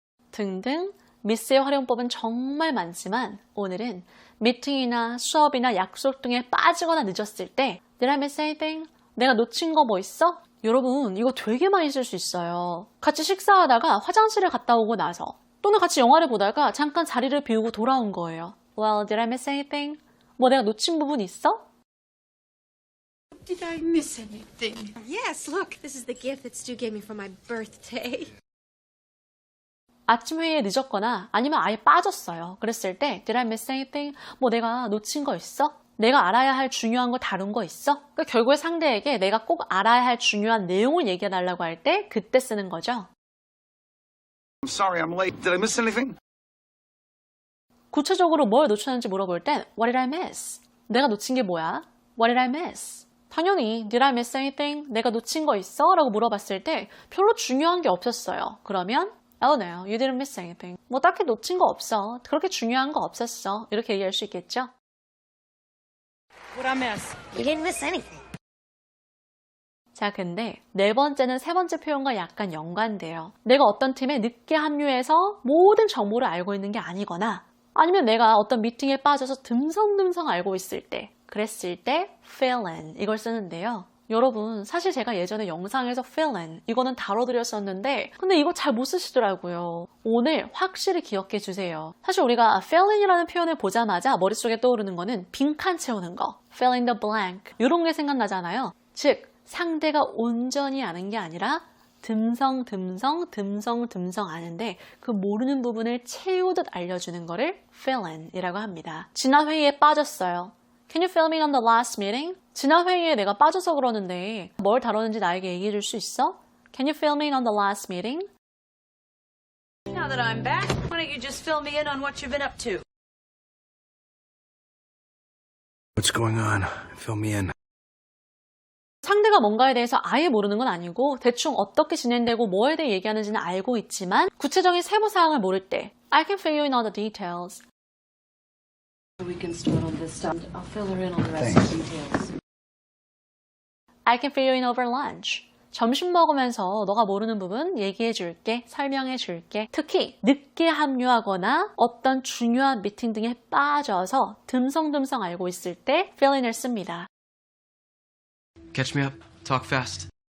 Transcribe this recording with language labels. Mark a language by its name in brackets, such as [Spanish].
[Korean] 등등 miss의 활용법은 정말 많지만 오늘은 미팅이나 수업이나 약속 등에 빠지거나 늦었을 때 [English] Did I miss anything? [Korean] 내가 놓친 거 뭐 있어? 여러분, 이거 되게 많이 쓸 수 있어요. 같이 식사하다가 화장실을 갔다 오고 나서 또는 같이 영화를 보다가 잠깐 자리를 비우고 돌아온 거예요. [English] Well, did I miss anything? [Korean] 뭐 내가 놓친 부분 있어? [English] Did I miss anything? Yes, look, this is the gift that Stu gave me for my birthday. [Korean] 아침 회의에 늦었거나 아니면 아예 빠졌어요. 그랬을 때 [English] Did I miss anything? [Korean] 뭐 내가 놓친 거 있어? 내가 알아야 할 중요한 거 다룬 거 있어? 그러니까 결국에 상대에게 내가 꼭 알아야 할 중요한 내용을 얘기해달라고 할 때 그때 쓰는 거죠. [English] I'm sorry I'm late. Did I miss anything? [Korean] 구체적으로 뭘 놓쳤는지 물어볼 땐 [English] What did I miss? [Korean] 내가 놓친 게 뭐야? [English] What did I miss? [Korean] 당연히 [English] Did I miss anything? [Korean] 내가 놓친 거 있어? 라고 물어봤을 때 별로 중요한 게 없었어요. 그러면 [English] Oh no, you didn't miss anything. [Korean] 뭐 딱히 놓친 거 없어. 그렇게 중요한 거 없었어. 이렇게 얘기할 수 있겠죠? [English] What'd I miss? You didn't miss anything. [Korean] 자, 근데 네 번째는 세 번째 표현과 약간 연관돼요. 내가 어떤 팀에 늦게 합류해서 모든 정보를 알고 있는 게 아니거나 아니면 내가 어떤 미팅에 빠져서 듬성듬성 알고 있을 때 그랬을 때 fill in 이걸 쓰는데요. 여러분, 사실 제가 예전에 영상에서 fill in 이거는 다뤄드렸었는데 근데 이거 잘 못 쓰시더라고요. 오늘 확실히 기억해 주세요. 사실 우리가 fill in이라는 표현을 보자마자 머릿속에 떠오르는 거는 빈칸 채우는 거, [English] fill in the blank [Korean] 이런 게 생각나잖아요. 즉, 상대가 온전히 아는 게 아니라 듬성, 듬성 아는데 그 모르는 부분을 채우듯 알려주는 거를 fill in 이라고 합니다. 지난 회의에 빠졌어요. [English] Can you fill me in on the last meeting? [Korean] 지난 회의에 내가 빠져서 그러는데 뭘 다뤘는지 나에게 얘기해 줄 수 있어? [English] Can you fill me in on the last meeting? Now that I'm back, why don't you just fill me in on what you've been up to? What's going on? Fill me in. [Korean] 상대가 뭔가에 대해서 아예 모르는 건 아니고 대충 어떻게 진행되고 뭐에 대해 얘기하는지는 알고 있지만 구체적인 세부 사항을 모를 때 [English] I can fill you in all the details. We can start on this stuff. I'll fill her in on the rest of the details. I can fill you in over lunch. [Korean] 점심 먹으면서 너가 모르는 부분 얘기해 줄게, 설명해 줄게. 특히 늦게 합류하거나 어떤 중요한 미팅 등에 빠져서 듬성듬성 알고 있을 때 fill in을 씁니다. [English] Catch me up. Talk fast.